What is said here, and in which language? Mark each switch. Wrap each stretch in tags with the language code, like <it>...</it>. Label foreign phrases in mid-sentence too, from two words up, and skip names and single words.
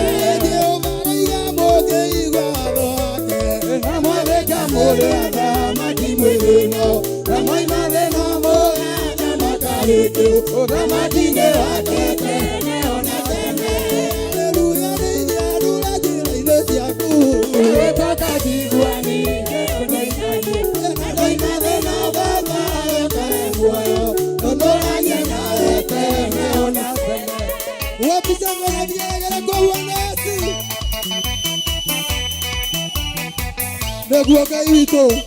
<ki>Jehova rĩrĩa mũngĩigua watho wake, na mwanĩka mũrĩa thamaki mwĩthĩno, na mwaima thĩna mũgathamaka rĩngĩ, thamaki-inĩ wake tene ona tene. Haleluya, nĩ ithuĩ andũ njĩra-inĩ ciaku. Ndoima thĩna Baba ũkahe muoyo, ũtũũranie nawe tene ona tene.</ki> <sw>Wapi shangwe na vigelegele kwa Bwana Yesu?</sw> <ki>Nĩguo Ngai witũ.</ki>